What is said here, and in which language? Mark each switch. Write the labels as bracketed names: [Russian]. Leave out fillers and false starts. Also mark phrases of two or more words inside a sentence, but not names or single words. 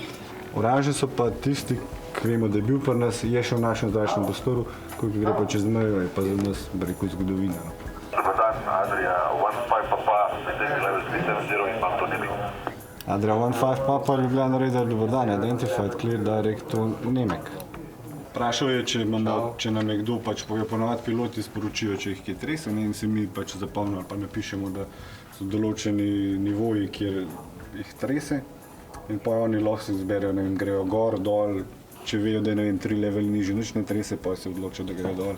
[Slovenian] Oranžni so pa tisti, ki vemo, da je bil pri nas, je še v našem zračnem prostoru, ko gre pa čez mejo, je pa za nas, bi rekel, zgodovina. Adria 15 Papa, Ljubljana Radar, dober dan, [English] identified, clear, direct to Nemek. [Slovenian] Vprašal je, če nam je kdo pove, ponovadi piloti sporočijo, če jih kje trese, in se mi zapomnimo ali pa napišemo, da so določeni nivoji, kjer jih trese, in pa oni lahko se izberejo, ne vem, grejo gor, dol, če vejo, da je 3 leveli nižji, nič ne trese, pa se odločijo, da grejo dol.